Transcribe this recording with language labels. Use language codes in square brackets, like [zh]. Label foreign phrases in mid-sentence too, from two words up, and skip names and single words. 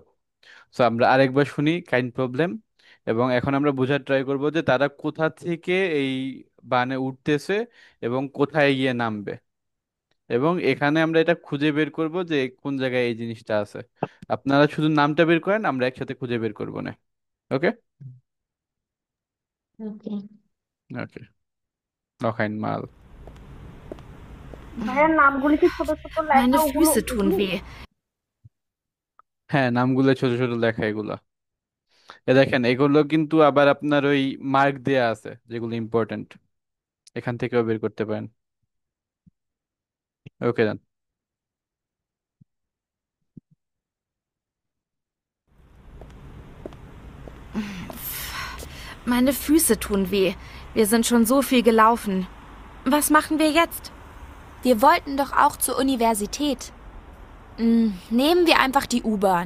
[bn] সো আমরা আরেকবার শুনি কাইন্ড প্রবলেম, এবং এখন আমরা বোঝার ট্রাই করব যে তারা কোথা থেকে এই বানে উঠতেছে এবং কোথায় গিয়ে নামবে, এবং এখানে আমরা এটা খুঁজে বের করব যে কোন জায়গায় এই জিনিসটা আছে। আপনারা শুধু নামটা বের করেন, আমরা একসাথে খুঁজে বের করবো না। ওকে। ওকে। ওকে, [de] noch einmal. [bn] ভাইয়ার নামগুলি কি ছোট ছোট লেখা? [de] Meine [bn] ওগুলো [de] Füße tun weh. [bn] হ্যাঁ, নামগুলো ছোট ছোট লেখা এগুলো। এ দেখেন, এগুলো কিন্তু আবার আপনার ওই মার্ক দেয়া আছে যেগুলো ইম্পর্টেন্ট, এখান থেকেও বের করতে পারেন। ওকে দেন। [de] Meine Füße tun weh. Wir sind schon so viel gelaufen. Was machen wir jetzt? Wir wollten doch auch zur Universität. Nehmen wir einfach die U-Bahn.